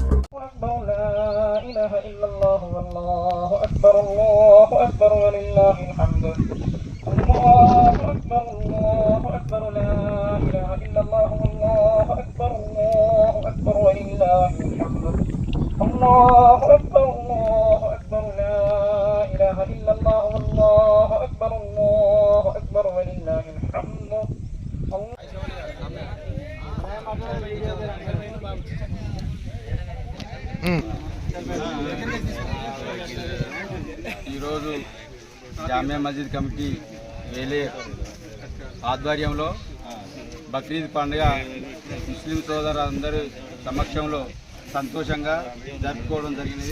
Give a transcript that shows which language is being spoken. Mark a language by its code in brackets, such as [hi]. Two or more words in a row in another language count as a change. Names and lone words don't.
[ar] أكبر لا إله إلا الله والله أكبر الله أكبر ولله الحمد الله أكبر لا إله إلا الله والله أكبر ولله الحمد الله أكبر لا إله إلا الله والله أكبر ولله الحمد [te] ఈరోజు జామియా మస్జిద్ కమిటీ వేలే ఆధ్వర్యంలో బక్రీద్ పండుగ ముస్లిం సోదరులందరి సమక్షంలో సంతోషంగా జరుపుకోవడం జరిగినది.